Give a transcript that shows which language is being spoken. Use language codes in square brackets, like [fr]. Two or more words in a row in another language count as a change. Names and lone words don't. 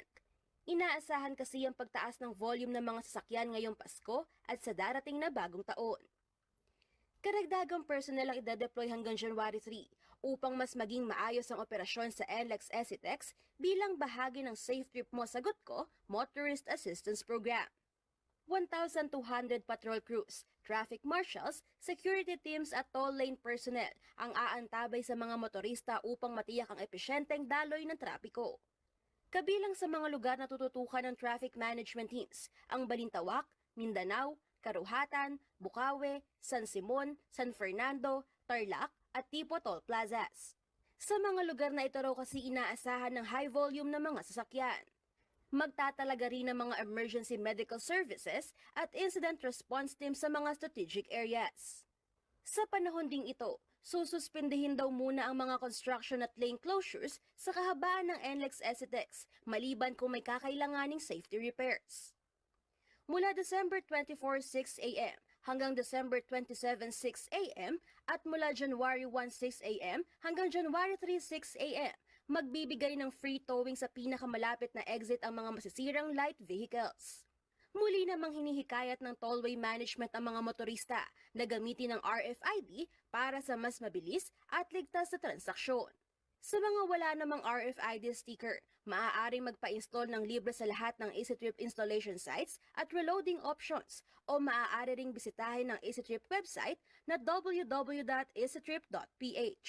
[tl] Inaasahan kasi ang pagtaas ng volume ng mga sasakyan ngayong Pasko at sa darating na bagong taon. Karagdagang personnel ang idedeploy hanggang January 3 upang mas maging maayos ang operasyon sa NLEX ECTEX bilang bahagi ng Safe Trip Mo Sagot Ko Motorist Assistance Program. 1,200 [en] patrol crews, traffic marshals, security teams [tl] at [en] toll lane personnel [tl] ang aantabay sa mga motorista upang matiyak ang epesyenteng daloy ng trapiko. Kabilang sa mga lugar na tututukan ng [en] traffic management teams, [tl] ang Balintawak, Mindanao, Karuhatan, Bukawe, San Simon, San Fernando, Tarlac at Tipo Toll Plazas. Sa mga lugar na ito raw kasi inaasahan ng [en] high volume [tl] ng mga sasakyan. Magtatalaga rin ng mga [en] emergency medical services [tl] at [en] incident response team [tl] sa mga [en] strategic areas. [tl] Sa panahon ding ito, sususpindihin daw muna ang mga construction at [en] lane closures [tl] sa kahabaan ng NLEX ECTEX maliban kung may kakailanganing [en] safety repairs. [tl] Mula December 24, 6 a.m. hanggang December 27, 6 a.m. at mula January 1, 6 a.m. hanggang January 3, 6 a.m. magbibigay ng [en] free towing [tl] sa pinakamalapit na exit ang mga masisirang [en] light vehicles. [tl] Muli namang hinihikayat ng [en] tollway management [tl] ang mga motorista na gamitin ng RFID para sa mas mabilis at ligtas na transaksyon. Sa mga wala namang RFID sticker, maaaring magpa-install ng libre sa lahat ng EasyTrip [en] installation sites [tl] at [en] reloading options [tl] o maaari ring bisitahin ng EasyTrip website na www.easytrip.ph.